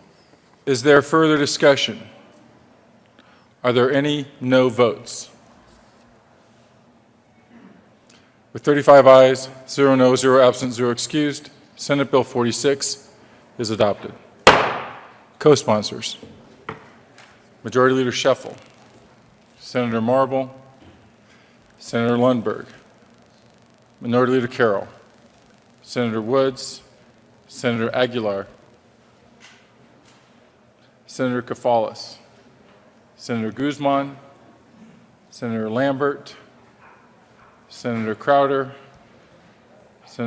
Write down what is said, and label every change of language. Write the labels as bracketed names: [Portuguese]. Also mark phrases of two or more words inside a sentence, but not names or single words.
[English] Is there further discussion? Are there any no votes? With 35 ayes, 0 no, 0 absent, 0 excused, Senate Bill 46 is adopted. Co-sponsors: Majority Leader Scheffel, Senator Marble, Senator Lundberg, Minority Leader Carroll, Senator Woods, Senator Aguilar, Senator Kafalis, Senator Guzman, Senator Lambert, Senator Crowder, Senator